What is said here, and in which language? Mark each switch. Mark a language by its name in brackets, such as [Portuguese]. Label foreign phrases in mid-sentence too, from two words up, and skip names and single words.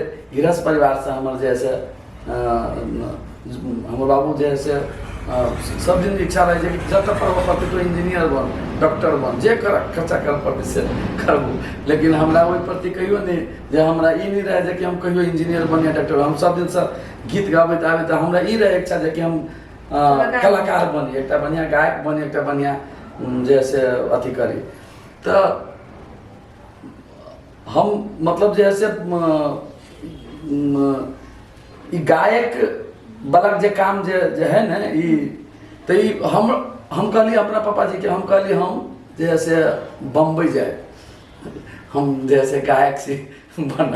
[Maithili] गृहस्थ परिवार से हमर जैसे हमर बाबू जैसे सब दिन इच्छा रहे जे कि जतऽ पढ़बऽ पड़ते तो इंजीनियर बन, डॉक्टर बन, जे कर खर्चा कर पड़ते से करबू। लेकिन हमरा ओहि प्रति कहियो नहीं जे हमरा ई नहीं रहे जे कि हम कहियो इंजीनियर बन या डॉक्टर। हम सब दिन से गीत गाबैत आबैत हमरा ई रहे इच्छा जे कि हम कलाकार बनी, एक बढ़िया गायक बनी, एक बढ़िया जैसे अथी करी। तो हम मतलब जैसे गायक बलक जे काम जे है ना ई, तो हम कहली अपना पापा जी के, हम कहली हम जैसे बम्बई जाए, हम जैसे गायक से बना।